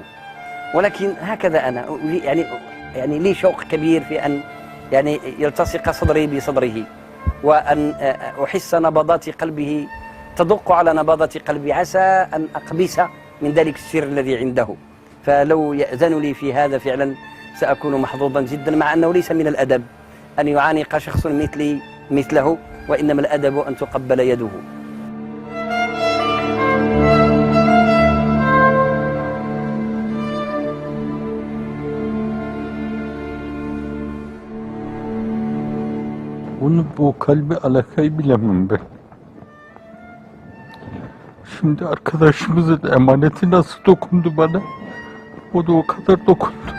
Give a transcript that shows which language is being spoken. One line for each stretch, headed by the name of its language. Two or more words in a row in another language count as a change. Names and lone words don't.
Arabic: ولكن هكذا أنا يعني لي شوق كبير في أن يعني يلتصق صدري بصدره، وأن أحس نبضات قلبه تدق على نبضات قلبي، عسى أن أقبس من ذلك السر الذي عنده. فلو يأذن لي في هذا فعلا سأكون محظوظا جدا، مع أنه ليس من الأدب أن يعانق شخص مثلي مثله، وإنما الأدب أن تقبل يده.
Turkish: Bunu, bu kalbi alakayı bilemem ben. Şimdi arkadaşımızın emaneti nasıl dokundu bana, o da o kadar dokundu.